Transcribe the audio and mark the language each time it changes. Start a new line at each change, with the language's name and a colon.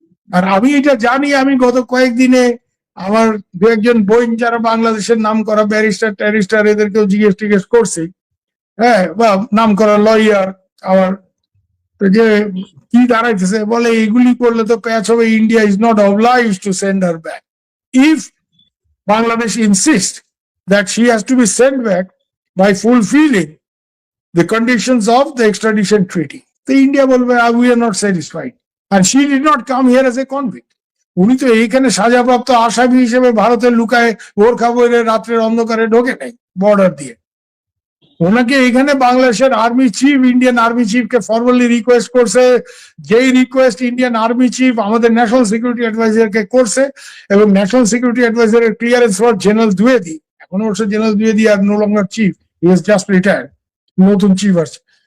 Bangla: আর আমি এটা জানি, আমি গত কয়েকদিনে আমার দু একজন বোন যারা বাংলাদেশের নাম করা ব্যারিস্টার ট্যারিস্টার, এদেরকেও জিজ্ঞেস করছি, হ্যাঁ, বা নাম করা লয়ার, আমার তো যে কি দাঁড়াইতেছে, বলে এইগুলি করলে তো প্যাচ হবে,
English: India is not oblige to send her back if Bangladesh insist that she has to be send back by fulfilling the conditions of the extradition treaty. The India বলবে we are not satisfied, and she did not come here as a convict.
Bangla: উনি তো এইখানে সাজাপ্রাপ্ত আসামি হিসেবে ভারতের লুকায় বোরখা পরে রাত্রের অন্ধকারে ঢোকে নাই বর্ডার দিয়ে। ওনাকে এখানে বাংলাদেশের army chief, Indian army চিফকে formally request করছে, যেই রিকোয়েস্ট ইন্ডিয়ান আর্মি চিফ আমাদের ন্যাশনাল সিকিউরিটি অ্যাডভাইজারকে করছে, এবং national security অ্যাডভাইজারের clearance for general দ্বিবেদী, এখন অবশ্য general দ্বিবেদী আর no longer chief,
English: he is just retired,
Bangla: নতুন চিফ আসছে।